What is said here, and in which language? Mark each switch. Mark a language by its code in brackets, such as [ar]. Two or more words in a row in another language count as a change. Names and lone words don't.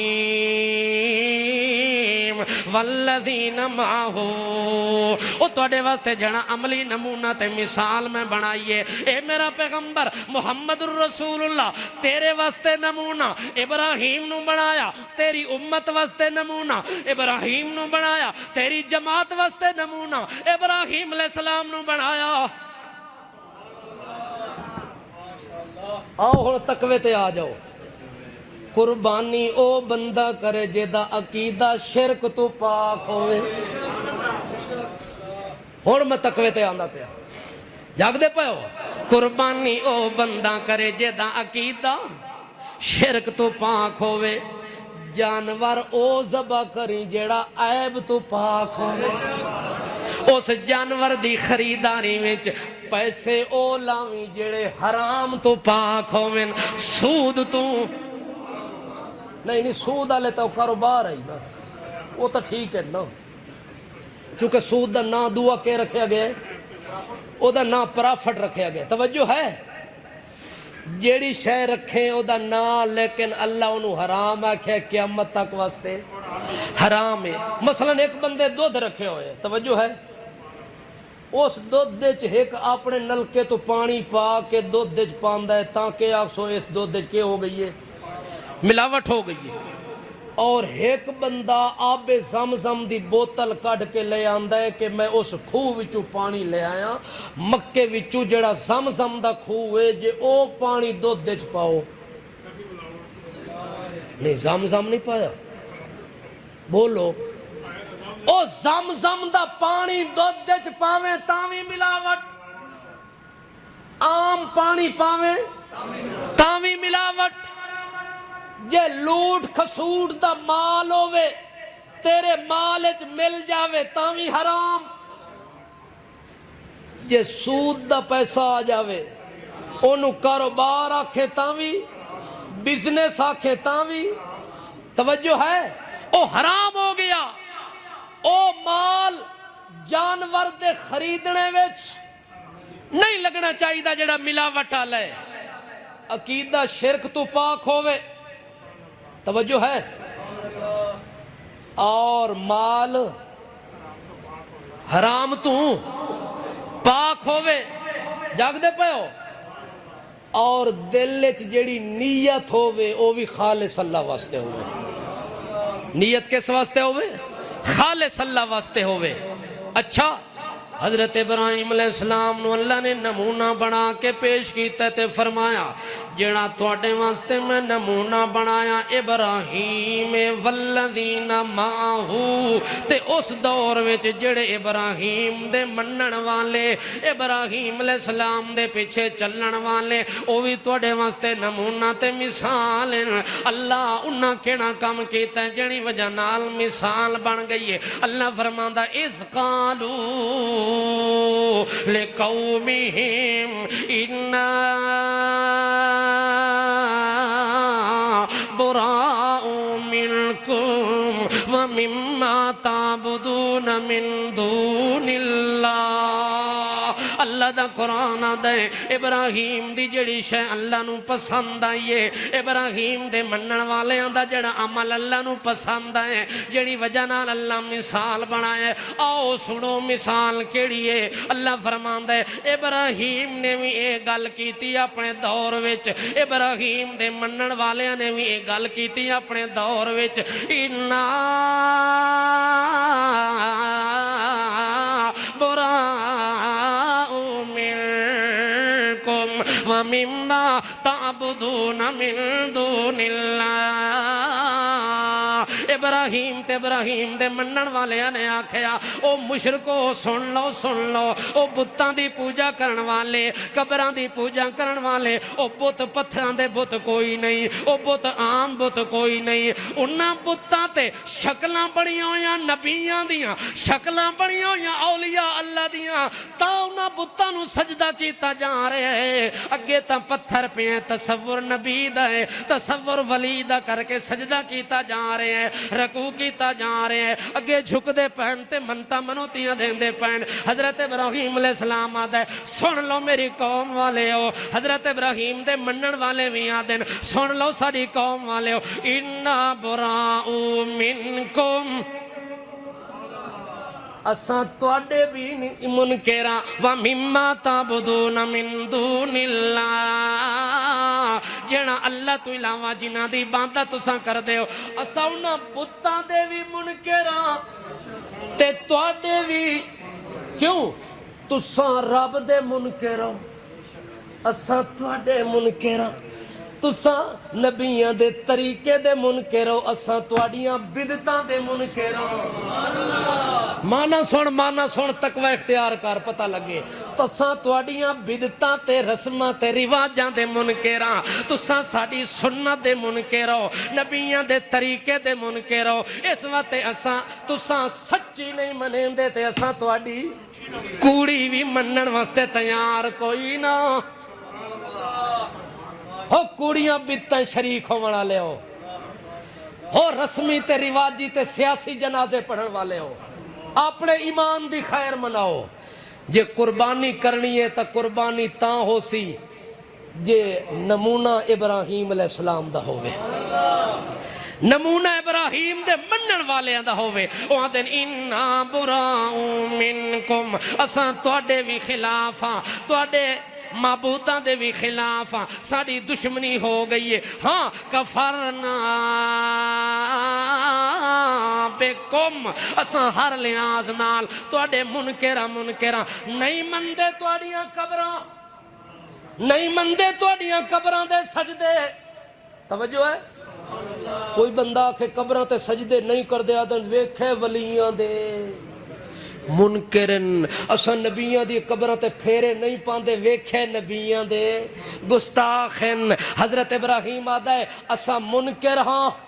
[ar] والذین معہ [pa] وہ توڑے واسطے جڑا عملی نمونہ تے مثال میں بنائیے اے میرا پیغمبر [ar] محمد الرسول اللہ [pa] تیرے واسطے نمونہ ابراہیم نو بنایا تیری امت واسطے نمونہ ابراہیم نو بنایا تیری جماعت واسطے نمونہ ابراہیم [ar] علیہ السلام [pa] نو بنایا آؤ ہن تقوی تے آ جاؤ قربانی او بندہ کرے جیدہ عقیدہ شرک تو پاک ہوئے ہن میں تقوی تے آندا پیا جاگ دے پے ہو قربانی او بندہ کرے جیدہ عقیدہ شرک تو پاک ہوئے جانور او ذبح کری جیڑا عیب تو پاک ہوئے اس جانور دی خریداری وچ پیسے او لاویں جیڑے حرام تو پاک ہوئے سود تو نہیں سود والے تو کاروبار ہے نا وہ تو ٹھیک ہے نا چونکہ سود دا نا دعا کے رکھیا گیا او دا نا پرافٹ رکھیا گیا توجہ ہے جیڑی شے رکھیں او دا نا لیکن اللہ انہوں حرام آکھے قیامت تک واسطے حرام ہے مثلا ایک بندے دودھ رکھے ہوئے توجہ ہے اس دودھ دے چ ایک اپنے نلکے تو پانی پا کے دودھ دے چ پاندا ہے تاکہ آکسو اس دودھ دے چ کیا ہو گئی ہے ملاوٹ ہو گئی ہے اور ایک بندہ آب زمزم دی بوتل کڈ کے لے آندا ہے کہ میں اس کھوہ وچوں پانی لے آیا مکے وچوں جڑا زمزم دا کھوہ ہے جے او پانی دودھ دے چ پاؤ نہیں زمزم نہیں پایا بولو او زمزم دا پانی دودھ دے چ پاویں تاویں ملاوٹ عام پانی پاویں تاویں ملاوٹ جے لوٹ کھسوٹ دا مال ہووے تیرے مال وچ مل جاوے تاویں حرام جے سود دا پیسہ آ جاوے اونوں کاروبار آکھے تاویں بزنس آکھے تاویں توجہ ہے او حرام ہو گیا او مال جانور دے خریدنے وچ نہیں لگنا چاہیے جڑا ملاوٹ والا ہے عقیدہ شرک تو پاک ہووے توجہ ہے اور مال حرام تو پاک ہووے جاگ دے پے ہو اور دل وچ جیڑی نیت ہووے او بھی خالص اللہ واسطے ہووے نیت کس واسطے ہووے خالص اللہ واسطے ہووے اچھا حضرت ابراہیم [ar] علیہ السلام [pa] نو اللہ نے نمونہ بنا کے پیش کیتا تے فرمایا جڑا تواڈے واسطے میں نمونہ بنایا ابراہیم [ar] والذین معہ [pa] تے اس دور وچ جڑے ابراہیم دے منن والے ابراہیم [ar] علیہ السلام [pa] دے پیچھے چلن والے او بھی تواڈے واسطے نمونہ تے مثال اللہ انہاں کیڑا کام کیتا جڑی وجہ نال مثال بن گئی ہے اللہ فرماندا [ar] اذ قالوا لقومهم إنا براء منكم ومما تعبدون من دون اللہ [pa] اللہ دا قرآن آدھے ابراہیم دی جڑی شے اللہ نو پسند آئیے ابراہیم دے منن والے دا جڑا عمل اللہ نو پسند آئے جڑی وجہ نال اللہ مثال بنائے آؤ سنو مثال کیڑی ہے اللہ فرماندا ہے ابراہیم نے بھی یہ گل کیتی اپنے دور وچ ابراہیم دے منن والیاں نے بھی یہ گل کیتی اپنے دور وچ انا [ar] براء منکم ومما تعبدون من دون اللہ [pa] ابراہیم دے منن والے نے آکھیا او مشرکو سن لو او بتاں دی پوجا کرن والے قبراں دی پوجا کرن والے او بت پتھراں دے بت کوئی نہیں او بت عام بت کوئی نہیں انہاں بتاں تے شکلاں بڑیاں ہویاں نبیاں دیاں شکلاں بڑیاں ہویاں اولیاء اللہ دیاں تا انہاں بتاں نو سجدہ کیتا جا رہا ہے اگے تا پتھر پہ تصور نبی دا ہے تصور ولی دا کر کے سجدہ کیتا جا رہے ہیں رکوع کیتا جا رہے ہیں اگے جھک دے پہن تے منتا منوتیاں دین دے پہن حضرت ابراہیم [ar] علیہ السلام [pa] آدھا ہے سن لو میری قوم والے ہو حضرت ابراہیم دے منن والے بھی آدھن سن لو ساری قوم والے ہو [ar] انا براء منکم [pa] اساں تواڈے بھی منکراں [ar] ومما تعبدون من دون اللہ [pa] جڑا اللہ تو علاوہ جنہاں دی عبادت تساں کردے ہو اساں انہاں بتاں دے بھی منکراں تے تواڈے بھی کیوں تساں رب دے منکراں اساں تواڈے منکراں تساں نبیاں دے طریقے دے منکر ہو اساں تواڈیاں بدعتاں دے منکر ہو مانا سن تقوی اختیار کر پتہ لگے تساں تواڈیاں بدعتاں تے رسماں تے رواجاں دے منکر ہاں تساں ساڈی سنت دے منکر ہو نبیاں دے طریقے دے منکر ہو اس واسطے اساں تساں سچی نہیں منیندے تے اساں تواڈی کوڑی بھی منن واسطے تیار کوئی نہ ہو کوڑیاں بدتاں شریک ہونے والے ہو رسمی تے رواجی تے سیاسی جنازے پڑھن والے ہو اپنے ایمان دی خیر مناؤ جے قربانی کرنی ہے تا قربانی تاں ہو سی جے نمونہ ابراہیم [ar] علیہ السلام [pa] دا ہوئے نمونہ ابراہیم دے منن والے دا ہوئے وہاں دن [ar] انا براء منکم [pa] اساں تواڈے بھی خلاف ہاں تواڈے معبوداں دے بھی خلاف ہاں ساڑی دشمنی ہو گئی ہے ہاں کفرنا بکم اساں ہر لحاظ نال تواڈے منکراں نہیں مندے تواڈیاں قبراں نہیں مندے تواڈیاں قبراں دے سجدے توجہ ہے کوئی بندہ کہ قبراں تے سجدے نہیں کر دے آدن ویکھے ولیاں دے منکرن اساں نبیاں دی قبراں تے پھیرے نہیں پاندے ویکھے نبیاں دے گستاخن حضرت ابراہیم آدھا ہے اساں منکر ہاں